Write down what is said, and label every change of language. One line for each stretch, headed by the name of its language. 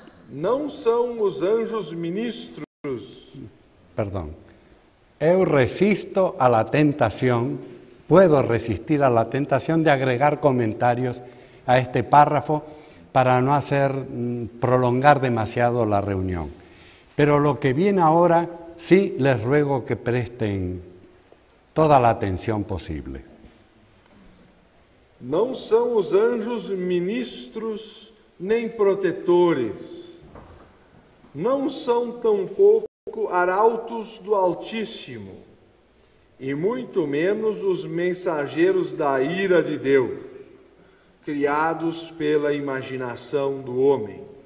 Portuguese: Não são os anjos ministros... Perdão. Eu resisto à tentação, puedo resistir à tentação de agregar comentários a este párrafo para não hacer prolongar demasiado a reunião.
Spanish: Pero lo que viene ahora, sí les ruego que presten toda la atención posible.
Portuguese: Não são os anjos ministros nem protetores. Não são tampouco arautos do Altíssimo, e muito menos os mensageiros da ira de Deus, criados pela imaginação do homem.